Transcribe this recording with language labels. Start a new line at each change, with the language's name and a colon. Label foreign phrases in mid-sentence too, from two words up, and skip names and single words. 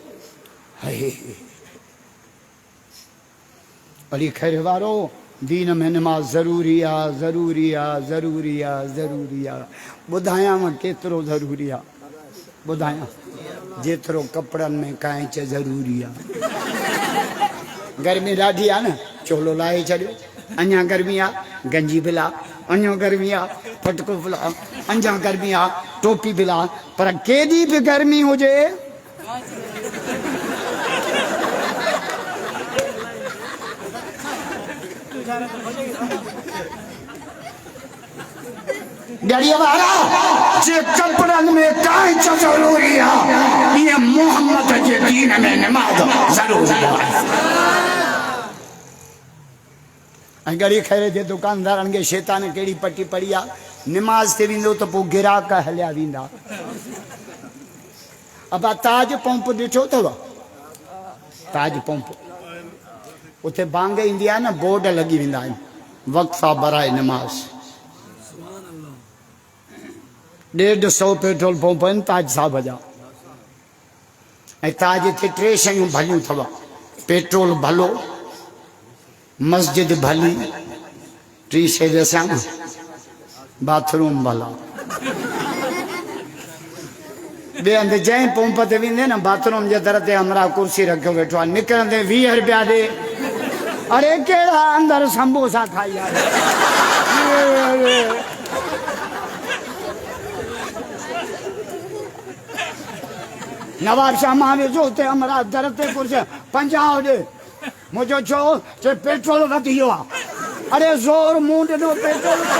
Sindhi: अली खैर वारो दीन में नमाज जरूरी आ जरूरी आ जरूरी आ जरूरी आ बुधाया में केतरो जरूरी आ बुधाया जेतरो कपड़न में कांच जरूरी आ गर्मी ॾाढी आ न चोलो लाहे छॾियो अञा गर्मी आ गंजी बिला अञा गर्मी आ फटको बिला अञा गर्मी आ टोपी बिला पर केॾी बि गर्मी हुजे
Hindi: डरिया वाला जे कपड़न में काई जरूरी है ये मोहम्मद के दीन में नमाज जरूरी है
Sindhi: गड़ी खैर जे दुकानदारन के शैतान केड़ी पट्टी पड़ी आ नमाज ते विंदो तो पो गिराक हलिया विंदा अब ताज पंप दिठो तव ताज पंप उथे बांग इंदी आ ना बोर्ड लगी विंदा आहिनि वक्फा बराए नमाज 150 पेट्रोल पंप आहिनि ताज साहब जा ऐं ताज ते 3 शयूं भलियूं अथव पेट्रोल भलो मस्जिद भली 3 शइ ॾिसां न बाथरूम भला बे अंदर जैं पंप ते विंदे न बाथरूम जे दर ते हमरा कुर्सी रखियो वेठो आहे निकिरंदे 20 रुपया ॾे अरे केड़ा अंदर समोसा खाई आ नवाब शाह मावे जो ते हमरा दर ते कुर्सी 50 ॾे मुझो छो जे पेट्रोल वधियो आ अरे जोर मुंड ॾो पेट्रोल